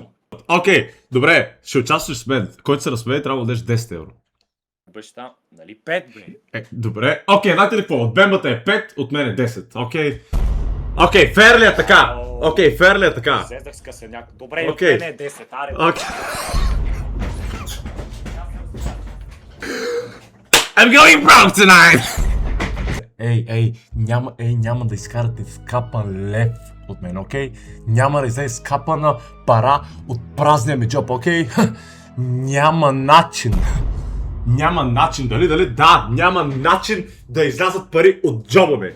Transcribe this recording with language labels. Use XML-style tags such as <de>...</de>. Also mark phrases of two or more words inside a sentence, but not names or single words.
<bg>Окей, добре, ще участваш с мен. Който се разсмее, трябва да дадеш 10 евро. Баща, нали 5, бе? Добре. Окей, знаете ли какво? От Бембата е 5, от мен е 10. Окей, фер ли е така? Сезах с късеняк. Добре, от мен е 10, аре.</bg> <en>I'm going broke tonight!</en> <bg>Няма да изкарате скапан лев от мен, окей? Няма да излезе скапана пара от празния ми джоб, окей? Няма начин. Няма начин, дали? Да, няма начин да излязат пари от джоба ми.</bg>